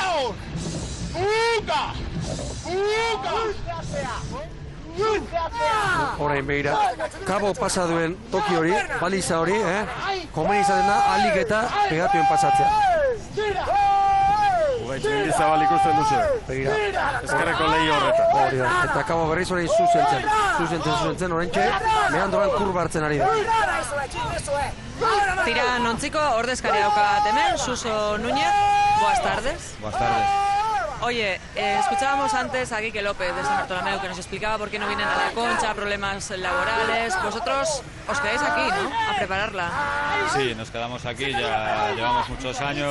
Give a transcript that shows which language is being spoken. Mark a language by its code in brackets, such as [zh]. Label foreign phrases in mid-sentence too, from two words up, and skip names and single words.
[eu] Orain begira, Kabo pasa duen toki hori, baliza hori, komen izaten da, alik eta pegatuen pasatzea. Ugaitz Mendizabal ikusten duzu. Begira. Ezkerreko lehi horretan. Hori da, eta Kabo berriz orain zuzentzen, orain txe, mehandoran kurba hartzen ari da. Tira nontziko ordezkari daukat hemen, Suso Núñez. [es] Buenas tardes. Buenas tardes. Oye, escuchábamos antes a Quique López de San Bartolomeu que nos explicaba por qué no vienen a la Concha, problemas laborales. Vosotros os quedáis aquí, ¿no? A prepararla. Sí, nos quedamos aquí, ya llevamos muchos años.